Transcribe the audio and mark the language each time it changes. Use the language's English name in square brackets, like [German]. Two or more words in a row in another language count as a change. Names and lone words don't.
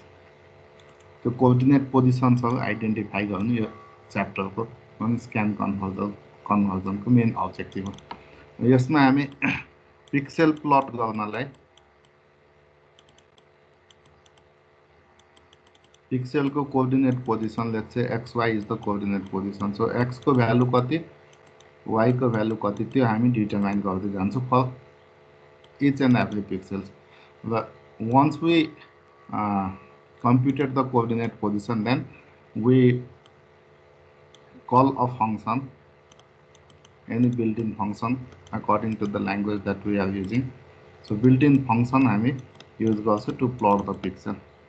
[Nepali] त्यो [English] coordinate positions [Nepali] आइडेन्टिफाई गर्नु यो च्याप्टरको [English] scan conversion main objective [Nepali] हो. यसमा हामी पिक्सेल प्लट गर्नलाई पिक्सेल को [English] coordinate position let's say xy is the coordinate position. [Nepali] सो x को भ्यालु कति y को भ्यालु कति त्यो हामी डिटरमाइन गर्दै जान्छौं [English] for each and every pixels. Once we computed the coordinate position, then we call a function, any built-in function according to the language that we are using. So built-in function [Nepali] हामी use गर्छौं [English] to plot the pixel.